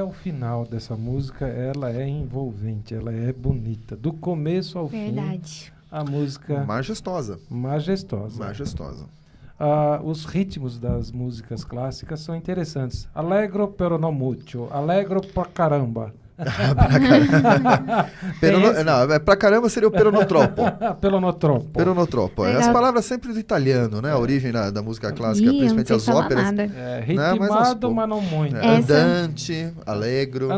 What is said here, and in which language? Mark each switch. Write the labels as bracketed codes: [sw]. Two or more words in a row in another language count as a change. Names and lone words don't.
[pt] final dessa música, ela é envolvente, ela é bonita. Do começo ao fim, a música... Majestosa. Majestosa. Os ritmos das músicas clássicas são interessantes. [it] Allegro pero non mucho. [pt] Allegro pra caramba. Pra caramba seria o peronotropo. Peronotropo. As palavras sempre do italiano, né? A origem da música clássica, principalmente as óperas. Ritmado, mas não muito. [it] Andante, allegro.